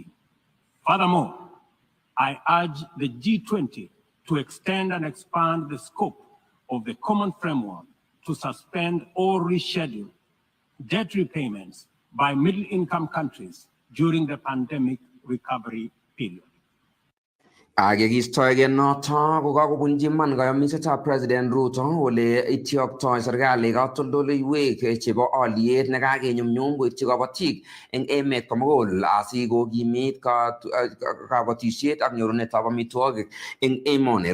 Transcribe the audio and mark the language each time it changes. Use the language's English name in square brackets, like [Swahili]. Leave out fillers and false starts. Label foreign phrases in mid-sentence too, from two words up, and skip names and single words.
[English] Furthermore, I urge the G20 to extend and expand the scope of the common framework to suspend or reschedule debt repayments by middle-income countries during the pandemic recovery period. [Kalenjin] Kistoege noto kokakobunji man kayamisetab President Ruto ole ityoktoi serikali katoldoleiwek chebo oliet nekakenyumnyum koityi kabatik eng emet komugul asikokimit kabatisiet ak nyorunetab amitwogik eng emoni.